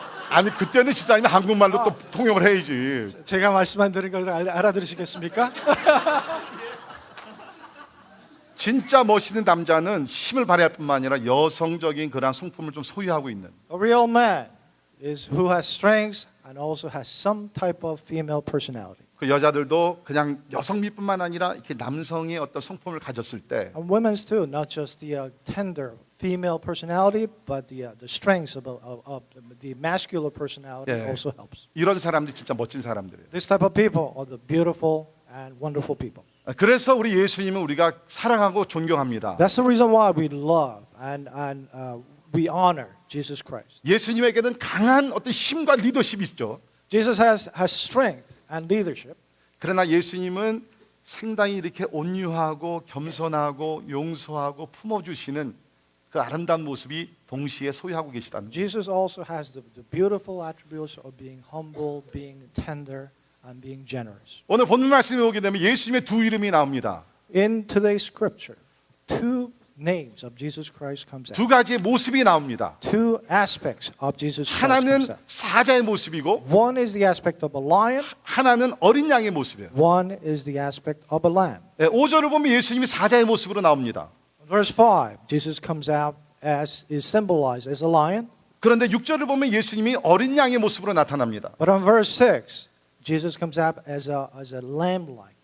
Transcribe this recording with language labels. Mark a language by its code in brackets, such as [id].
[ko] 아니 그때는 집사님이 한국말로 또 통역을 해야지. 제가 말씀한 드린 걸 알아들으시겠습니까? 진짜 멋있는 남자는 힘을 발휘할 뿐만 아니라 여성적인 그런 성품을 좀 소유하고 있는. [en] A real man is who has strengths and also has some type of female personality. [ko] 그 여자들도 그냥 여성미뿐만 아니라 이렇게 남성의 어떤 성품을 가졌을 때 [en] And women's too, not just the tender female personality, but the strengths of the masculine personality Yeah. also helps. [ko] 이런 사람들 진짜 멋진 사람들이에요. [en] This type of people are the beautiful and wonderful people. [ko] 그래서 우리 예수님은 우리가 사랑하고 존경합니다. [en] That's the reason why we love and we honor Jesus Christ. [ko] 예수님에게는 강한 어떤 힘과 리더십이 있죠. [en] Jesus has strength and leadership. [ko] 그러나 예수님은 상당히 이렇게 온유하고 겸손하고 용서하고 품어주시는 그 아름다운 모습이 동시에 소유하고 계시다는 거예요. [en] Jesus also has the beautiful attributes of being humble, being tender, and being generous. [ko] 오늘 본문 말씀에 오게 되면 예수님의 두 이름이 나옵니다. [en] In today's scripture, two names of Jesus Christ comes out. [ko] 두 가지의 모습이 나옵니다. [en] Two aspects of Jesus Christ [ko] 하나는 [en] comes out. [ko] 사자의 모습이고 [en] One is the aspect of a lion. [ko] 하나는 어린 양의 모습이에요. [en] One is the aspect of a lamb. [ko] 5절을 보면 예수님이 사자의 모습으로 나옵니다. [en] Verse 5, Jesus comes out as is symbolized as a lion. [ko] 그런데 6절을 보면 예수님이 어린 양의 모습으로 나타납니다. [en] But on verse 6, Jesus comes out as a lamb-like.